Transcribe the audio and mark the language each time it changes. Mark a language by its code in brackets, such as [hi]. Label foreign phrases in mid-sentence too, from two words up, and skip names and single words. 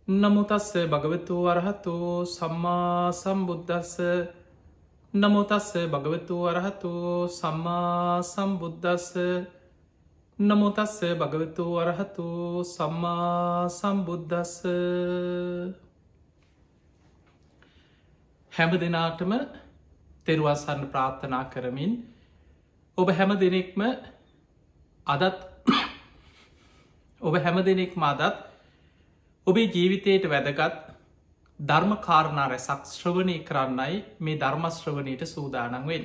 [pi] නමෝ තස්ස භගවතු වරහතෝ සම්මා සම්බුද්දස්ස නමෝ තස්ස භගවතු වරහතෝ සම්මා සම්බුද්දස්ස නමෝ තස්ස භගවතු වරහතෝ සම්මා සම්බුද්දස්ස. [si] හැම දෙනාටම තෙරුවන් සරණ ප්‍රාර්ථනා කරමින් ඔබ හැම දෙනෙක්ම අදත් ඔබේ ජීවිතයට වැදගත් ධර්ම කාරණා රැසක් ශ්‍රවණය කරන්නයි මේ ධර්මශ්‍රවණයට සූදානන් වෙන්.